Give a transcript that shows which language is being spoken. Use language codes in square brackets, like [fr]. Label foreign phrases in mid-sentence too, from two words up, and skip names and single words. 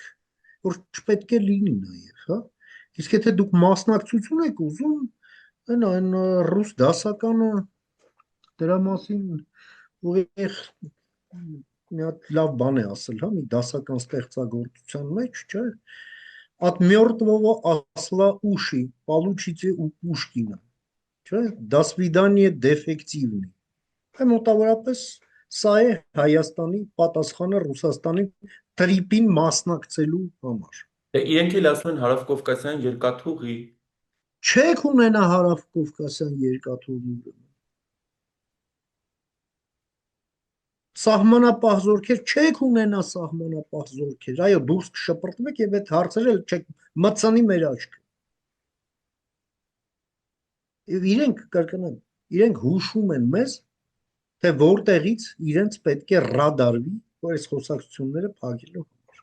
[hy] որ չպետք է լինի նաև, հա։ Իսկ եթե դուք մասնակցություն եք ուզում, այն ռուս դասականը դրա մասին ուղիղ մի հատ լավ բան է ասել, հա, մի դասական ստեղծագործության մեջ, չէ, [ru] от мертвого осла уши, получите у Пушкина, [hy] չէ, [ru] до свидания дефективный։ [hy] Այ մոտավորապես սա է Հայաստանի պատասխանը Ռուսաստանի տրիպին մասնակցելու համար։ Դե իրենք էլ ասում են հարավկովկասյան երկաթուղի։ Չեք ունենա հարավ-կովկասյան երկաթուղի, սահմանապահ զորքեր չեք ունենա սահմանապահ զորքեր, այո, դուրս կշպրտվեք եւ այդ հարցերը չեք մտցնի մեր աչքը։ Եվ իրենք կրկնեմ, իրենք հուշում են մեզ, թե որտեղից իրենց պետք է ռադարվի, որ այս խոսակցությունները փակելու համար։